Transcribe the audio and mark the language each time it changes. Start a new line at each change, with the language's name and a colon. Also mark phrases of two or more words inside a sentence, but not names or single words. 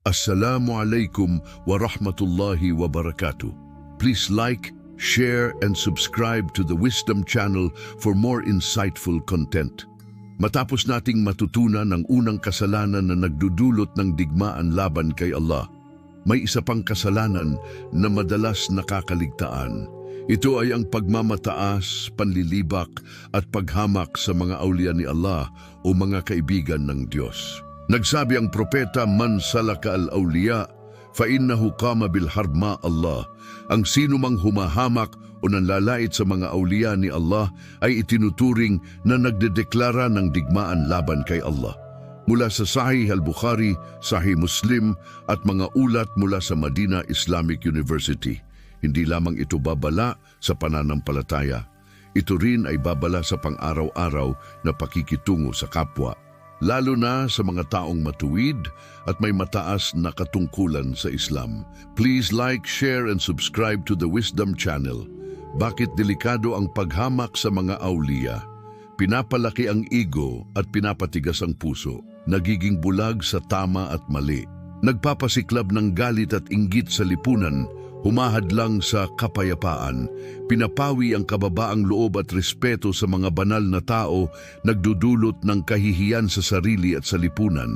Arabic: Assalamualaikum warahmatullahi wabarakatuh.
English: Please like, share, and subscribe to the Wisdom Channel for more insightful content.
Filipino: Matapos nating matutunan ang unang kasalanan na nagdudulot ng digmaan laban kay Allah, may isa pang kasalanan na madalas nakakaligtaan. Ito ay ang pagmamataas, panlilibak at paghamak sa mga awliya ni Allah o mga kaibigan ng Diyos. Nagsabi ang propeta,
Arabic: "Man salaka al-awliya, fa innahu qama bil harma Allah."
Filipino: Ang sino mang humahamak o nanlalait sa mga awliya ni Allah ay itinuturing na nagdedeklara ng digmaan laban kay Allah. Mula sa Sahih al-Bukhari, Sahih Muslim at mga ulat mula sa Madina Islamic University. Hindi lamang ito babala sa pananampalataya. Ito rin ay babala sa pang-araw-araw na pakikitungo sa kapwa, lalo na sa mga taong matuwid at may mataas na katungkulan sa Islam.
English: Please like, share, and subscribe to the Wisdom Channel.
Filipino: Bakit delikado ang paghamak sa mga awliya? Pinapalaki ang ego at pinapatigas ang puso. Nagiging bulag sa tama at mali. Nagpapasiklab ng galit at inggit sa lipunan. Humahadlang sa kapayapaan, pinapawi ang kababaang loob at respeto sa mga banal na tao, nagdudulot ng kahihiyan sa sarili at sa lipunan.